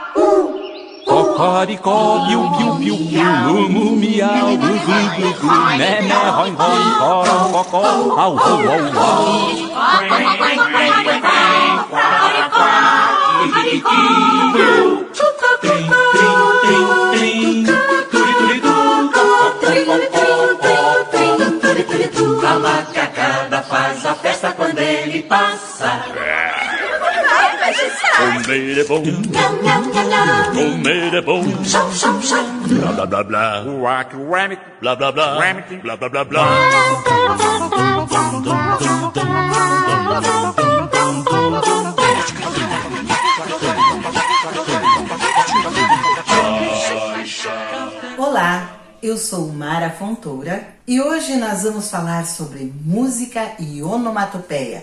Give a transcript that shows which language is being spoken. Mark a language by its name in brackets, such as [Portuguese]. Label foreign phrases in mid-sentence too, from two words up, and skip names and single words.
[Portuguese] Cocoricó, piu piu piu piu, mumu miau, glu glu glu, né né roi roi, coró cocó, au au au au. A macacada faz a festa quando ele passa. Comer é bom, comer é bom, Show, show, show. blá blá blá blá, [English] Whack, wham it, blá blá blá, wham it. blá blá blá blá. [Portuguese] Olá, eu sou Mara Fontoura e hoje nós vamos falar sobre música e onomatopeia.